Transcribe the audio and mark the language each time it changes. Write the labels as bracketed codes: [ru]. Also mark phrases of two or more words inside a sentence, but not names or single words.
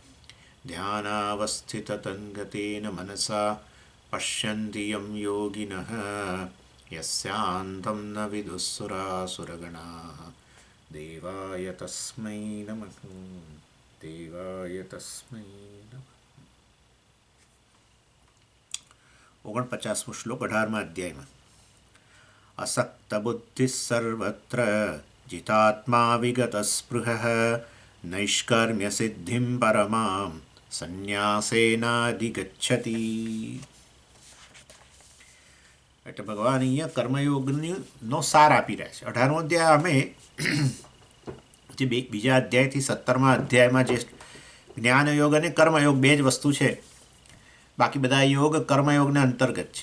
[sa] ध्यानावस्थिततन्गतेन मनसा पश्यन्ति यं योगिनः यस्यान्तं न विदुःसुरासुरगणाः देवाय तस्मै नमः देवाय तस्मै नमः। [gu] 49મો શ્લોક 18મા અધ્યાયમાં [sa] असक्तबुद्धिः सर्वत्र जितात्मा विगतस्पृहः नैष्कर्म्यसिद्धिं परमां સંન્યાસેનાધિગચ્છતિ। [gu] એટલે ભગવાન અહીંયા કર્મયોગનો સાર આપી રહ્યા છે। 18મો અધ્યાય અમે જે બીજા અધ્યાયથી 17મા અધ્યાયમાં જે જ્ઞાનયોગ અને કર્મયોગ બે જ વસ્તુ છે, બાકી બધા યોગ કર્મયોગને અંતર્ગત છે।